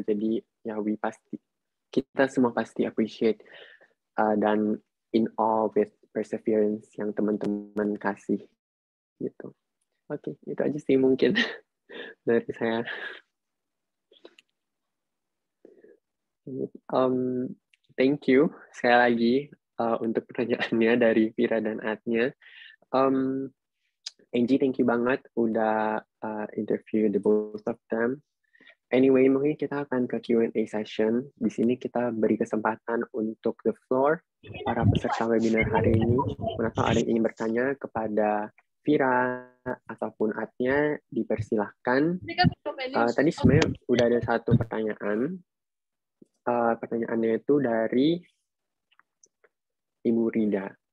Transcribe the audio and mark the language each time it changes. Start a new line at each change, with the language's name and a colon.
Indonesian: Jadi ya kita semua pasti appreciate dan
English: in all with perseverance
Indonesian: yang teman-teman kasih gitu. Oke, itu aja sih mungkin dari saya. Thank you sekali lagi untuk pertanyaannya dari Vira dan Atnya.
English: Angie, thank you
Indonesian: banget udah
English: interview the both of them.
Indonesian: Anyway, mungkin kita akan ke Q&A session. Di sini kita beri kesempatan untuk
English: the floor
Indonesian: para peserta webinar hari ini. Atau ada yang ingin bertanya kepada Vira ataupun Atnya, dipersilahkan. Tadi sebenarnya udah ada satu pertanyaan. Pertanyaannya itu dari Ibu Rida.